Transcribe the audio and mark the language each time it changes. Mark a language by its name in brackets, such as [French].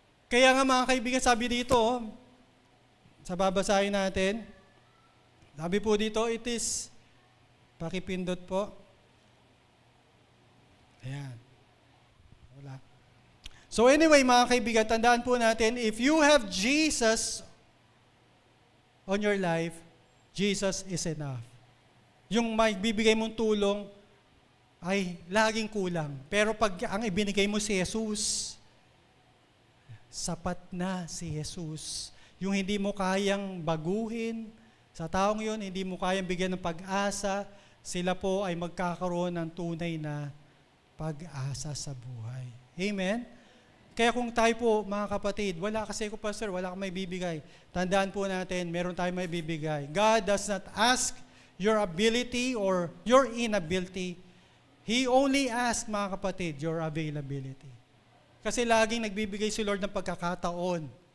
[Filipino] Kaya nga mga kaibigan, sabi dito, sa babasahin natin, sabi po dito, [English] it is, [Filipino] pakipindot po. Ayan. Wala. [English] So anyway, [Filipino] mga kaibigan, tandaan po natin, [English] if you have Jesus on your life, Jesus is enough. [Filipino] Yung may bibigay mong tulong ay laging kulang. Pero pag ang ibinigay mo si Jesus, sapat na si Jesus. Yung hindi mo kayang baguhin, sa taong yun, hindi mo kayang bigyan ng pag-asa, sila po ay magkakaroon ng tunay na pag-asa sa buhay. Amen? Kaya kung tayo po, mga kapatid, wala kasi ko, Pastor, wala kang may bibigay. Tandaan po natin, meron tayong may bibigay. [English] God does not ask your ability or your inability. He only asks, [Filipino] mga kapatid, [English] your availability. [Filipino] Kasi laging nagbibigay si Lord ng pagkakataon.